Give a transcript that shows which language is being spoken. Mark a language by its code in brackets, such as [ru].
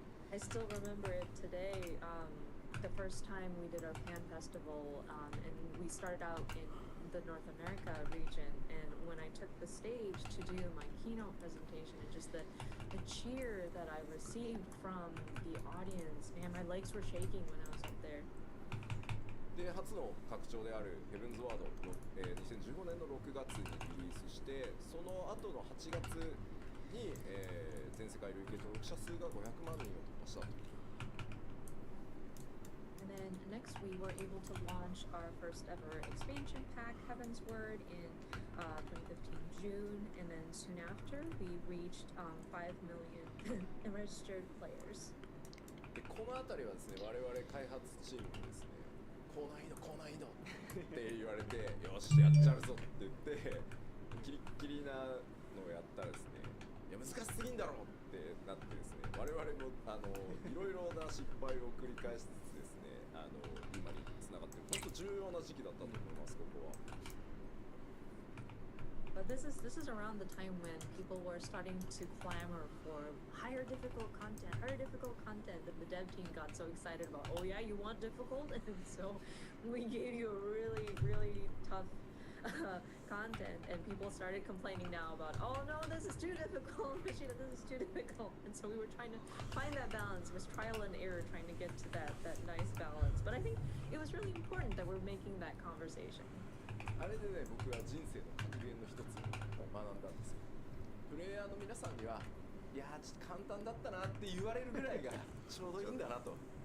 [en] I still remember it today. The first time we did our fan festival, and we started out in the North America region, and when I took the stage to do my keynote presentation, and just the cheer that I received from the audience, man, my legs were shaking when I was up there. [ja] で、初の拡張であるヘブンズワード、2015年の6月にリリースして、その後の8月に、全世界累計登録者数が500万人を突破したと。 [en] And then next we were able to launch our first ever expansion pack, Heaven's Word, in 2015 June, and then soon after we reached 5 million registered players. [ja] で、この辺りはですね、我々開発チームにですね、高難易度って言われて、よしやっちゃうぞって言って、キリッキリなのをやったらですね、いや難しすぎんだろうってなってですね、我々もいろいろな失敗を繰り返しつつですね、今につながってる、本当重要な時期だったと思います、ここは。 [en] But this is around the time when people were starting to clamor for higher difficult content, and the dev team got so excited about, oh yeah, you want difficult? And so we gave you a really, really tough content, and people started complaining now about, oh no, this is too difficult, Machina, this is too difficult. And so we were trying to find that balance. It was trial and error trying to get to that nice balance. But I think it was really important that we're making that conversation. [ja] あれでね、僕は人生の格言の一つを学んだんですよ。プレイヤーの皆さんには、いやーちょっと簡単だったなって言われるぐらいがちょうどいいんだなと。